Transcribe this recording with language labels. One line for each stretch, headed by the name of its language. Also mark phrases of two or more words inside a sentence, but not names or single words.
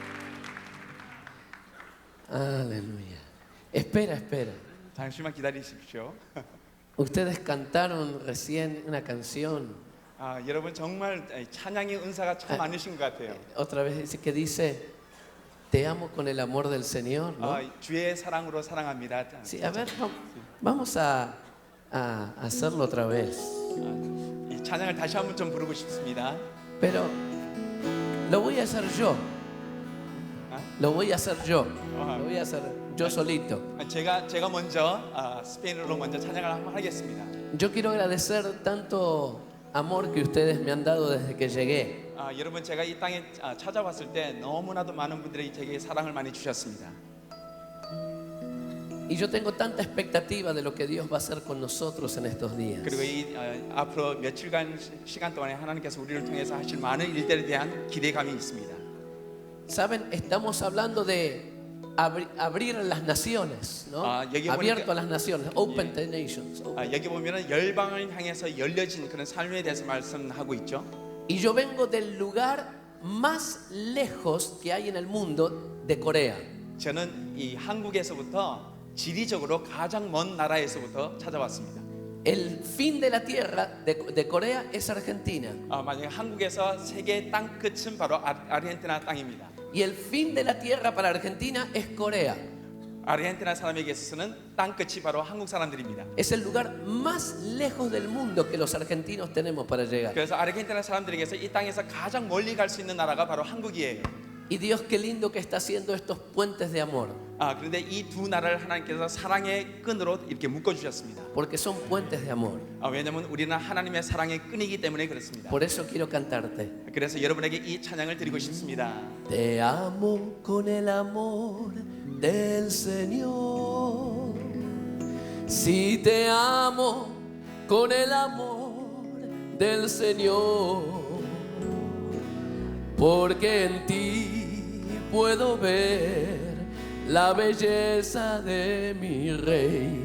Spanish: Aleluya. Espera, espera.
Korean: 잠시만 기다리십시오.
Spanish: Ustedes cantaron recién una canción.
Korean: 여러분 정말 찬양의 은사가 참 많으신 것 같아요.
Spanish: Otra vez dice que dice, te amo con el amor del Señor, ¿no?
Korean: 주의 사랑으로 사랑합니다.
Spanish: Sí, a ver, vamos a hacerlo otra vez.
Korean: 이 찬양을 다시 한번 좀 부르고 싶습니다.
Spanish: Pero lo voy a hacer yo. Lo voy a hacer yo. Lo voy a hacer yo solito.
Korean: 제가 먼저 스페인어로 먼저 찬양을 한번 하겠습니다.
Spanish: Yo quiero agradecer tanto amor que ustedes me han dado desde que llegué.
Korean: 여러분 제가 이 땅에 찾아왔을 때 너무나도 많은 분들이 제게 사랑을 많이 주셨습니다.
Spanish: Y yo tengo tanta expectativa de lo que Dios va a hacer con nosotros en estos días.
Korean: 그리고 이 앞으로 며칠간 시간 동안에 하나님께서 우리를 통해서 하실 많은 일들에 대한 기대감이 있습니다.
Spanish: Saben, estamos hablando de abrir las naciones, ¿no? Abierto a las naciones,
English: open the nations.
Korean: 여기 보면은 열방을 향해서 열려진 그런 삶에 대해서 말씀하고 있죠.
Spanish: Y yo vengo del lugar más lejos que hay en el mundo, de Corea.
Korean: 저는 이 한국에서부터 지리적으로 가장 먼 나라에서부터 찾아왔습니다.
Spanish: El fin de la tierra de Corea es Argentina.
Korean: 만약에 한국에서 세계 땅 끝은 바로 아르헨티나 땅입니다.
Spanish: Y el fin de la tierra para Argentina es Corea.
Korean: 아르헨티나 사람에게 있어서는 땅 끝이 바로 한국 사람들입니다.
Spanish: Es el lugar más lejos del mundo que los argentinos tenemos para llegar.
Korean: 그래서 아르헨티나 사람들에게서 이 땅에서 가장 멀리 갈 수 있는 나라가 바로 한국이에요.
Spanish: Y Dios qué lindo que está haciendo estos puentes de amor.
Korean: 그런데 이 두 나라를 하나님께서 사랑의 끈으로 이렇게 묶어 주셨습니다.
Spanish: Porque son puentes de amor.
Korean: 왜냐하면 우리는 하나님의 사랑의 끈이기 때문에 그렇습니다.
Spanish: Por eso quiero cantarte.
Korean: 그래서 여러분에게 이 찬양을 드리고 싶습니다.
Spanish: Te amo con el amor del Señor. Si te amo con el amor del Señor, porque en ti puedo ver la belleza de mi Rey.